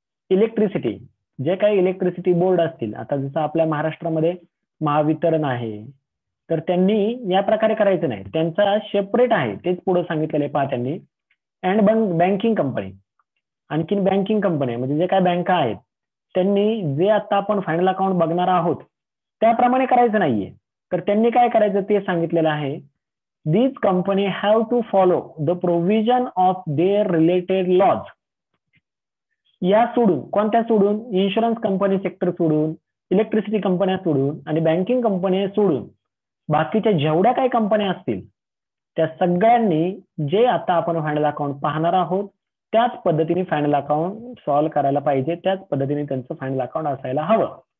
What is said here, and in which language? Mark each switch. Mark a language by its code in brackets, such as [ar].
[mr] Electricity, जे काही electricity board असतील, आता जसं आपल्या महाराष्ट्रामध्ये महावितरण आहे, तर त्यांनी या प्रकारे करायचं नाही, त्यांचा सेपरेट आहे, तेच पुढे सांगितलेले पहा त्यांनी. अँड बँकिंग कंपनी, आणखीन बँकिंग कंपनी म्हणजे जे काय बँका आहेत त्यांनी जे आता आपण फायनल अकाउंट बघणार आहोत त्याप्रमाणे करायचं नाहीये. तर त्यांनी काय करायचं ते सांगितलेलं आहे. [en] These company have to follow the provision of their related laws. [mr] या सोडून, कोणत्या सोडून? इन्शुरन्स कंपनी सेक्टर सोडून, इलेक्ट्रिसिटी कंपन्या सोडून आणि बँकिंग कंपन्या सोडून बाकीच्या जेवढ्या काही कंपन्या असतील त्या सगळ्यांनी जे आता आपण फायनल अकाउंट पाहणार आहोत त्याच पद्धतीने फायनल अकाउंट सॉल्व्ह करायला पाहिजे, त्याच पद्धतीने त्यांचं फायनल अकाउंट असायला हवं.